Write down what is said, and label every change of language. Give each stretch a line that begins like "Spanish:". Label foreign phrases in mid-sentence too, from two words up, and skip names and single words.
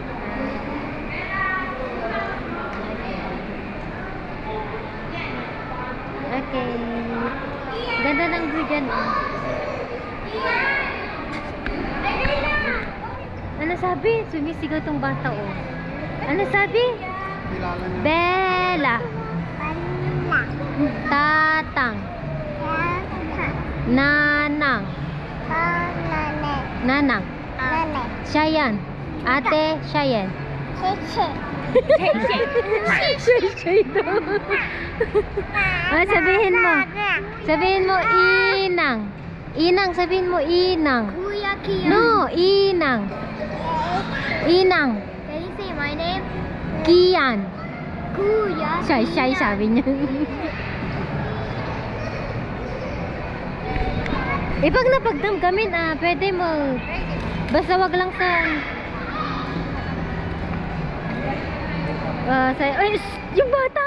Filipino: Okay. Ganda ng view dyan ah. Ano sabi? Sumisigaw tong bata oh. Ano sabi? Kilala niya. Bella. Tatang. Nanang. Nanang. Siya yan. Ate, siya yan. Shay daw. Ah, sabihin mo. Sabihin mo, inang. Inang, sabihin mo, inang. Kuya Kian. No, inang. Inang.
English: Can you say my name?
Filipino: Kian. Kuya. Shay, sabi niya. Pag napagdamgamin, pwede mo. Basta wag lang sa... ay, yung bata!